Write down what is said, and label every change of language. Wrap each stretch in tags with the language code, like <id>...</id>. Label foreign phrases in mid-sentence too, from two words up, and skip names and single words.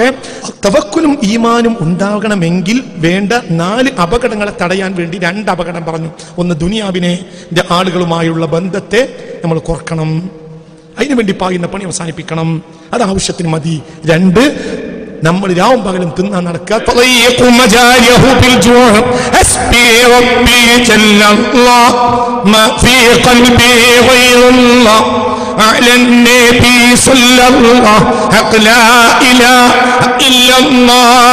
<ml>തവക്കുലും ഈമാനും ഉണ്ടാകണമെങ്കിൽ വേണ്ട 4 അപകടങ്ങളെ തടയാൻ വേണ്ടി 2 അപകടം പറഞ്ഞു. ഒന്ന്, ദുനിയാവിനെ ആളുകളുമായുള്ള ബന്ധത്തെ നമ്മൾ കുറക്കണം. അതിനുവേണ്ടി പായുന്ന പണി അവസാനിപ്പിക്കണം. അത് ആവശ്യത്തിന് മതി. 2, നമ്മൾ രാവും പകലും തിന്നാൻ നടക്കുക.</ml> <ar>على النبي صلى الله لا إله إلا الله</ar>